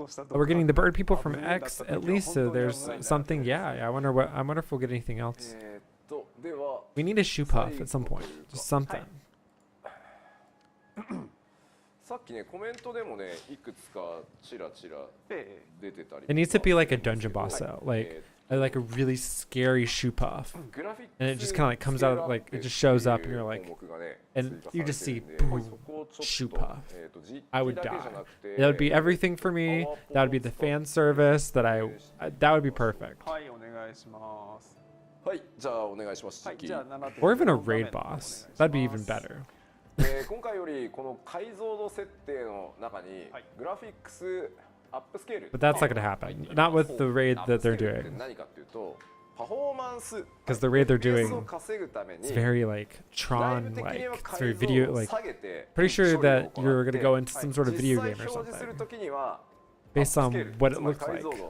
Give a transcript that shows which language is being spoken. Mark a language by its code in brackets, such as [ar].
[en] We're getting the bird people from X at least, so there's something. Yeah, I wonder if we'll get anything else. We need a shoe puff at some point, just something. [ja] さっきねコメントでもねいくつかちらちら出てたり。 [en] It needs to be like a dungeon boss though, like a really scary shoe puff, and it just kind of like comes out, like it just shows up, and you're like, and you just see boom, shoe puff. I would die. That would be everything for me. That would be the fan service that that would be perfect. [ja] はい、お願いします。はい、じゃあお願いします。はい、じゃあ [en] Or even a raid boss. That'd be even better. [ja] 今回よりこの解像度設定の中にグラフィックスアップスケール。 [en] But that's not going to happen. Not with the raid that they're doing. [ja] 何かっていうと、パフォーマンス。 [en] Because the raid they're doing is very like Tron-like. It's very video like. Pretty sure that you're going to go into some sort of video game or something. Based on what it looks like.